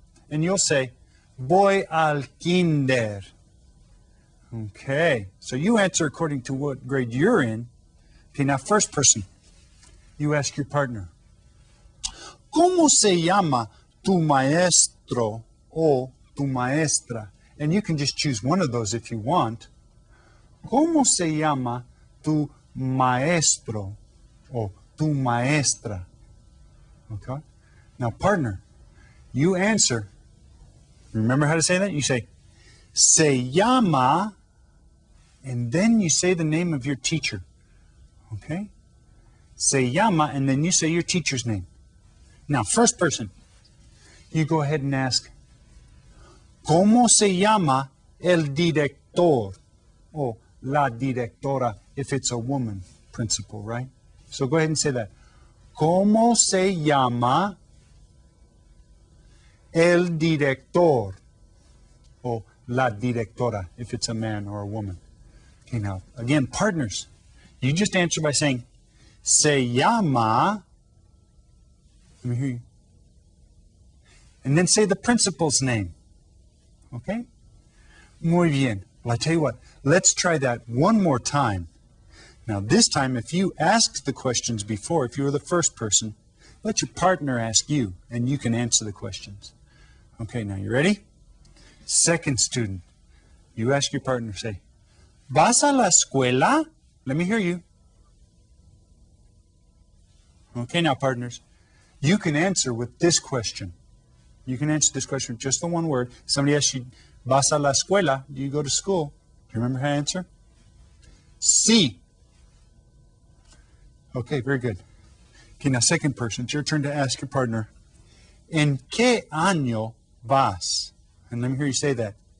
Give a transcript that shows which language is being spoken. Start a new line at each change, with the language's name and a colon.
English: And you'll say,
Spanish: voy al kinder.
English: Okay, so you answer according to what grade you're in. Okay, now first person, you ask your partner,
Spanish: ¿cómo se llama tu maestro o tu maestra?
English: And you can just choose one of those if you want.
Spanish: ¿Cómo se llama tu maestro o tu maestra?
English: Okay. Now, partner, you answer. Remember how to say that? You say,
Spanish: se llama,
English: and then you say the name of your teacher. Okay?
Spanish: Se llama,
English: and then you say your teacher's name. Now, first person, you go ahead and ask,
Spanish: ¿cómo se llama el director? O la directora,
English: if it's a woman principal, right? So go ahead and say that.
Spanish: ¿Cómo se llama el director? O la directora,
English: if it's a man or a woman. Okay, now, again, partners, you just answer by saying,
Spanish: se llama,
English: let me hear you, and then say the principal's name. Okay?
Spanish: Muy bien.
English: Well, I tell you what, let's try that one more time. Now, this time, if you asked the questions before, if you were the first person, let your partner ask you, and you can answer the questions. Okay, now you ready? Second student, you ask your partner, say,
Spanish: ¿vas a la escuela?
English: Let me hear you. Okay, now partners, you can answer with this question. You can answer this question with just the one word. Somebody asks you,
Spanish: ¿vas a la escuela?
English: Do you go to school? Do you remember how to answer?
Spanish: Sí.
English: Okay, very good. Okay, now second person, it's your turn to ask your partner,
Spanish: ¿en qué año vas?
English: And let me hear you say that.